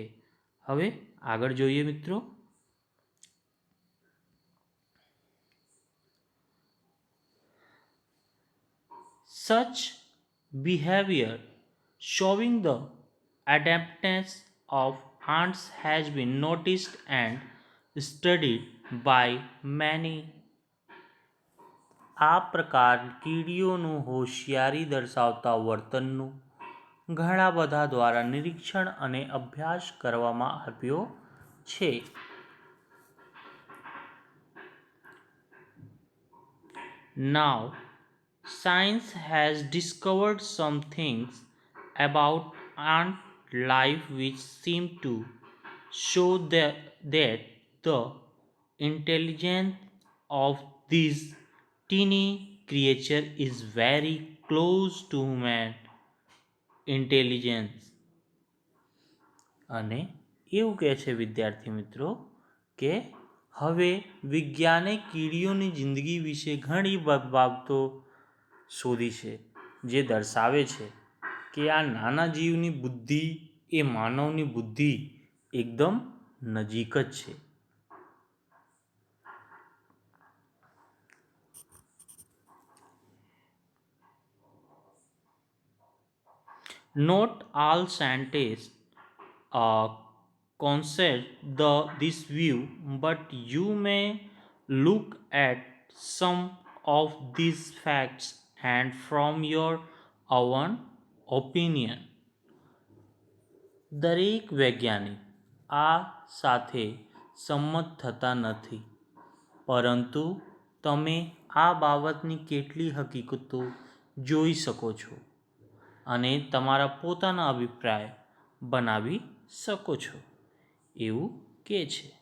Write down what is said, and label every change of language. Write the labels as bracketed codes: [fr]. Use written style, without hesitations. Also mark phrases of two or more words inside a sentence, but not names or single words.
[gu] હવે આગળ જોઈએ મિત્રો. [en] Such behavior showing the adaptness of ants has been noticed and studied by many. [gu] આ પ્રકાર કીડીઓનું હોશિયારી દર્શાવતા વર્તનનું ઘણા બધા દ્વારા નિરીક્ષણ અને અભ્યાસ કરવામાં આવ્યો છે. [en] Now, science has discovered some things about ant life which seem to show that the intelligence of these teeny creature is very close to human intelligence. [gu] અને એવું કહે છે વિદ્યાર્થી મિત્રો કે હવે વિજ્ઞાને કીડીઓની જિંદગી વિશે ઘણી બાબતો શોધી છે, જે દર્શાવે છે કે આ નાના જીવની બુદ્ધિ એ માનવની બુદ્ધિ એકદમ નજીક જ છે. [en] Not all scientists concede this view, but you may look at some of these facts and from your own opinion. [gu] દરેક વૈજ્ઞાનિક આ સાથે સંમત થતા નથી, પરંતુ તમે આ બાબતની કેટલી હકીકતો જોઈ શકો છો અને તમારા પોતાના અભિપ્રાય બનાવી શકો છો એવું કહે છે.